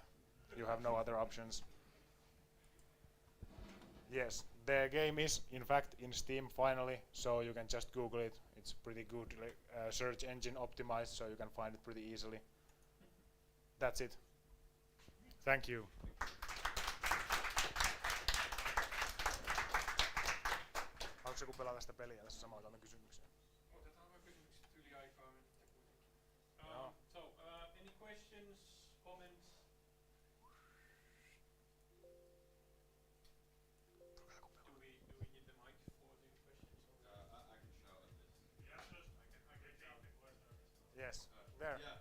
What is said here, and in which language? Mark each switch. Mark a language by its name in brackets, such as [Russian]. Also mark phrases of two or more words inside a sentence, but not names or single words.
[English] You have no other options. Yes, the game is in fact in Steam finally, so you can just Google it. It's pretty good, search engine optimized, so you can find it pretty easily. That's it. Thank you. [Finnish] Haluatko joku pelata sitä peliä tässä samalla otamme kysymyksiä? Otetaan vaan kysymykset yli aikaa menette kuitenkin. Joo. [English] So, any questions, comments? Do we need the mic for the questions? Or I can shout at this. Yeah, just I can take the question. Yes, there. Yeah.